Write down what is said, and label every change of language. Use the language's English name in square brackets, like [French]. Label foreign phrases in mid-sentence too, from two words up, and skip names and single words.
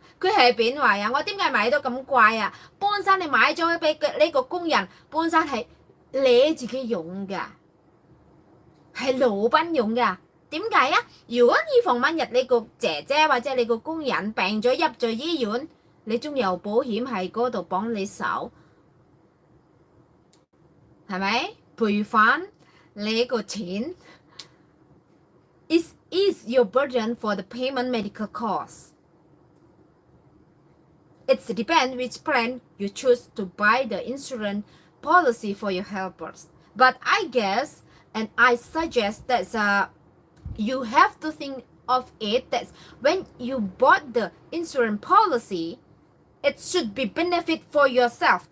[Cantonese] 佢係邊位啊？我點解買到咁貴啊？本身你買咗俾呢個工人，本身係你自己用㗎，係老闆用㗎。點解啊？如果以防萬一你個姐姐或者你個工人病咗入咗醫院，你仲有保險喺嗰度幫你手。係咪賠翻你個錢 [English] is your burden for the payment medical costs. It depends which plan you choose to buy the insurance policy for your helpers. But I guess and I suggest that you have to think of it that when you bought the insurance policy, it should be benefit for yourself.